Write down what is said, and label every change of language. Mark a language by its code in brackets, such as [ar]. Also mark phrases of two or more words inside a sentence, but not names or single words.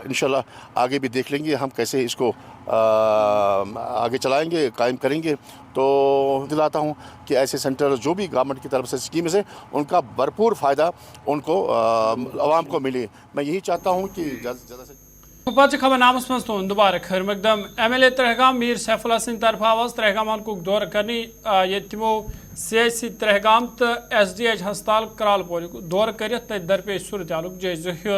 [ur] انشاءاللہ آگے بھی دیکھ لیں گے ہم کیسے اس کو آگے چلائیں گے، قائم کریں گے. تو دلاتا ہوں کہ ایسے سینٹر جو بھی گورنمنٹ کی طرف سے اسکیمز ہیں ان کا بھرپور فائدہ ان کو عوام کو ملے. میں یہی چاہتا ہوں کہ زیادہ سے [ks] پتہ خبر نامس مز تہد دوبارہ خیر مقدم. ایم ایل اے ترہگام میر سیف اللہ سند طرف آواز ترہگام حلقک دورہ کرنے یہ تمو سی ایچ سی ترہگام تو ایس ڈی ایچ ہسپتال کرال پورک دورہ کرت تت درپیش صورتحالک جائزہ ہیوت.